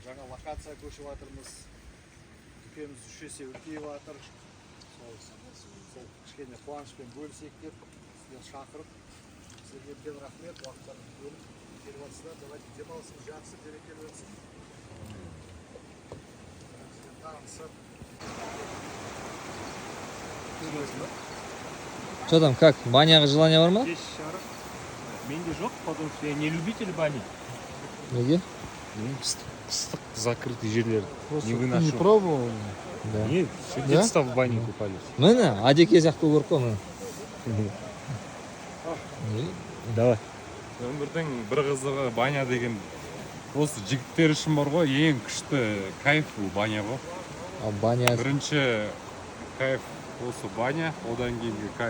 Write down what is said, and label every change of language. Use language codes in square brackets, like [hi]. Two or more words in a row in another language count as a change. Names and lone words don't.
[kk] жаңа локация көшіп жатырмыз. Дүкеніміз 3 есе үлкейіп жатыр. Сол кішкене қуанышпен бөлісейік деп сіздерді шақырып, сіздерге үлкен рахмет, уақыттарыңызды бөліп келіп жатсыздар. Давайте демалысыңыз жақсы, берекелі өтсін. Сізден танысып. [ru] Что там, как? [kk] Баняға желание бар ма? Здесь шарық. Менде жоқ, [ru] потому что я не любитель бани. [kk] Неге? Қыстық закрытый жерлер не [ru] Не выношу. пробовал? Да. Нет, все детство в бане купались. [kk] Міне, Адеке сияқты болу керек қой міне. Давай. Өмірдің бір қызығы баня деген осы жігіттер үшін бар ғой, ең күшті кайф бұл баня ғой. А баня... Бірінші кайф осы баня, одан кейінгі кайф